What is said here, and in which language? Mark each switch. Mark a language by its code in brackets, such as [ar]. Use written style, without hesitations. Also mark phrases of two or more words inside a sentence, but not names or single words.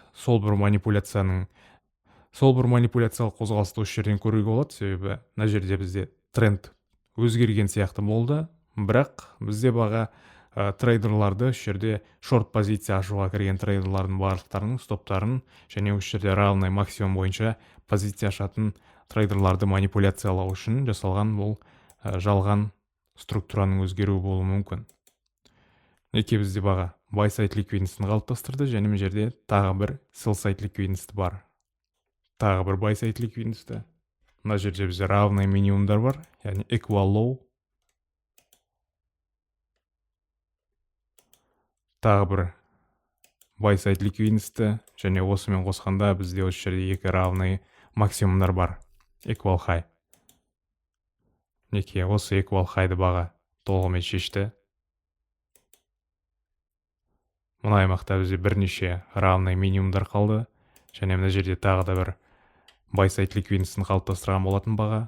[kk] Сол бір манипуляциялық қозғалысты осы жерден көруге болады, себебі мына жерде бізде тренд өзгерген сияқты болды, бірақ бізде баға трейдерларды осы жерде шорт позиция ашуға кірген трейдерлардың барлықтарының стоптарын және осы жерде [ru] равный максимум [kk] бойынша позиция ашатын трейдерларды манипуляциялау үшін жасалған бұл жалған структураның өзгеруі болуы мүмкін. Неке бізде баға [en] buy side [kk] ликвидностін қалыптастырды және мына жерде тағы бір [en] sell side [kk] ликвидності бар. Тағы бір [en] buy side [kk] ликвидності. Мына жерде бізде равный минимумдар бар, яғни [en] equal low. [kk] Тағы бір [en] buy side [kk] ликвидності және осымен қосқанда бізде осы жерде екі равный максимумдар бар, [en] equal high. [kk] Неке осы [en] equal high'ды [kk] баға толығымен шешті. Мына аймақта бізде бірнеше равный минимумдар қалды және мына жерде тағы да бір [en] buy side [kk] ликвидностін қалыптастырған болатын баға.